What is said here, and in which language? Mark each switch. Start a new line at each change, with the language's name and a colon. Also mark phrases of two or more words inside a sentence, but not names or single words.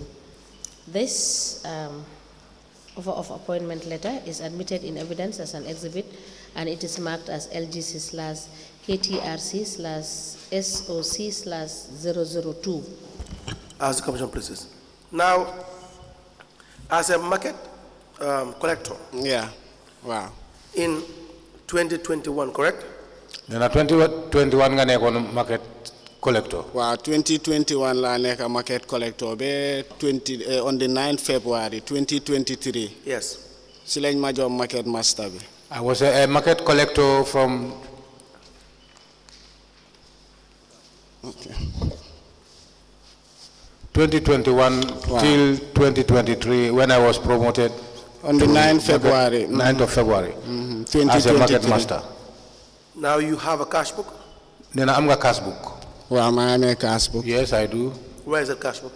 English: This offer of appointment letter is admitted in evidence as an exhibit, and it is marked as LGC/KTRC/SOC/002. As the Commission pleases. Now, as a market collector, Yeah. Wow. in 2021, correct?
Wolof: nee na 2021 nga nekkoon
English: market collector. Wow, 2021
Wolof: la nekk
English: market collector be on the 9th February 2023. Yes.
Wolof: Si lañ ma jox
English: market master
Wolof: bi.
English: I was a market collector from Okay. 2021 till 2023 when I was promoted On the to 9th February. 9th of February as a market 2023. master. Now you have a cash book.
Wolof: nee na am nga
English: cash book.
Wolof: Waaw maa amee
English: cash book. Yes, I do. Where is the cash book?